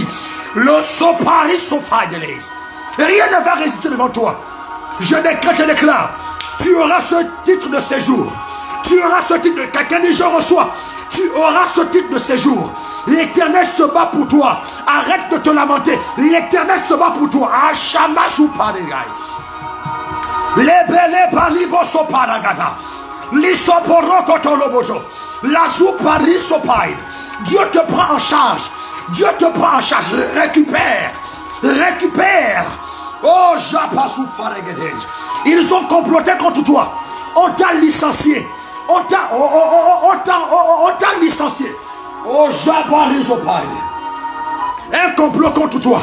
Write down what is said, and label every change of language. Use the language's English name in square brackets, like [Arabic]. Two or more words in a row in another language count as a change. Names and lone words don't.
[French] Le sopari sofa de l'Église. Rien ne va résister devant toi. Je décrète et déclare. Tu auras ce titre de séjour. Tu auras ce titre de... Quelqu'un dit je reçois. Tu auras ce titre de séjour. L'Éternel se bat pour toi. Arrête de te lamenter. L'Éternel se bat pour toi. Ashamashu paregai. Lebele balibo soparagada. Lisoporo kotolobojo. Lazou pari sopaid. Dieu te prend en charge. Dieu te prend en charge. Récupère. Récupère. Oh, Japasu Faregedej. Ils ont comploté contre toi. On t'a licencié. On t'a licencié. Oh, Jabarizopad. Un complot contre toi.